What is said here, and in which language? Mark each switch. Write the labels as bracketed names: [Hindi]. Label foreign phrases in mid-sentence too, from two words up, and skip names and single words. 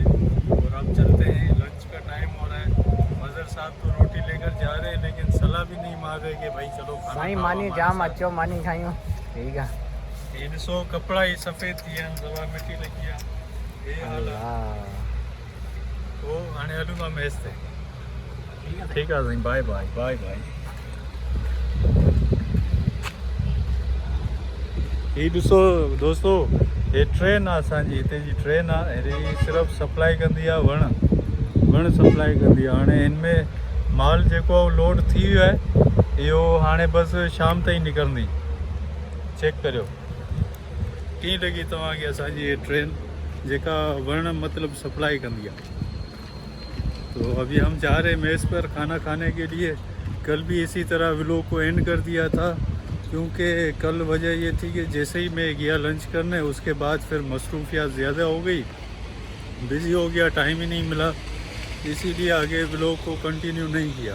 [Hindi] और अब चलते हैं, लंच का टाइम हो रहा है। मज़र साहब तो रोटी लेकर जा रहे हैं, लेकिन सलाह भी नहीं मार रहे कि भाई चलो खाना साईं खाओ मानी हमारे जाम साथ। [Sindhi] अच्छो मानी खाइयो [Hindi] ठीक है। ये ॾिसो कपड़ा ही सफ़ेद किया दवा मिट्टी लगी है ये हाल है। [Sindhi] तो हाणे हलूं था मैच ते। [Hindi] ठीक है [English] साईं, bye bye bye bye. [Sindhi] ये ॾिसो दोस्तों, ये ट्रेन आहे असांजी, हिते जी ट्रेन आहे, अहिड़ी सिर्फ़ु सप्लाई कंदी आहे वण सप्लाई कंदी आहे। हाणे हिन में माल जेको लोड थी वियो आहे, इहो हाणे बसि शाम ताईं निकिरंदी। चेक करियो कीअं लॻी तव्हांखे असांजी ये ट्रेन जेका वण मतिलबु सप्लाई कंदी आहे। [Hindi] तो अभी हम जा रहे हैं मेज़ पर खाना खाने के लिए। कल भी इसी तरह व्लॉग को एंड कर दिया था, क्योंकि कल वजह ये थी कि जैसे ही मैं गया लंच करने, उसके बाद फिर मसरूफियात ज़्यादा हो गई, बिज़ी हो गया, टाइम ही नहीं मिला, इसीलिए आगे व्लॉग को कंटिन्यू नहीं किया।